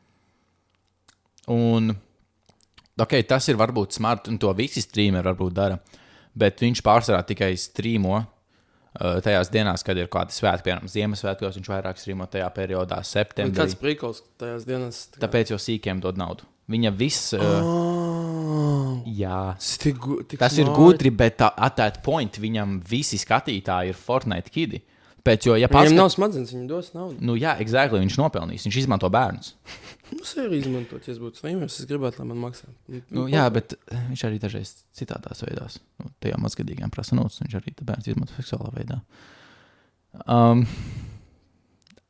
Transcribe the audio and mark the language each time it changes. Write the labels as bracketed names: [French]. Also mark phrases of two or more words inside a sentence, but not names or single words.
[Latvian] Un, tas ir varbūt smart, un to visi streameri varbūt dara, bet viņš pārsvarā tikai streamo tajās dienās, kad ir kādi svētki, piemēram, Ziemassvētkos, viņš vairāk streamo tajā periodā, septembrī. Kāds prikols tajās dienās? Tāpēc jau sīkiem dod naudu. Viņa viss... Jā. Tas ir gudri, bet [English] at that point [Latvian] viņam visi skatītāji ir Fortnite kidi. Viņam nav smadzenes, viņam dos naudu. Jā, exactly, viņš nopelnīs. Viņš izmanto bērnus. Es arī izmantot, ja es būtu streamers, es gribētu, lai man maksā. Jā, bet viņš arī dažreiz citādās veidās. Tajā mazgadīgām prasa naudas, viņš arī bērns izmanto seksuālā veidā.